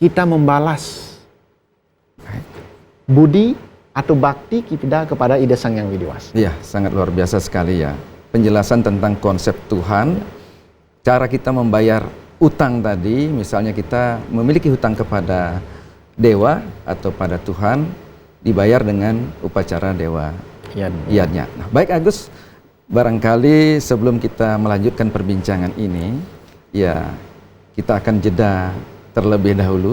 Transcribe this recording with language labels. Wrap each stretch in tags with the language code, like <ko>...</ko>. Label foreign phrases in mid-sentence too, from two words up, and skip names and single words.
<id>kita membalas budi atau bakti kita kepada Ida Sang Hyang Widi Wasi. Iya, sangat luar biasa sekali ya. Penjelasan tentang konsep Tuhan, cara kita membayar utang tadi, misalnya kita memiliki hutang kepada dewa atau pada Tuhan, dibayar dengan upacara dewa iadnya. Nah, baik Agus, barangkali sebelum kita melanjutkan perbincangan ini, ya kita akan jeda terlebih dahulu.</id>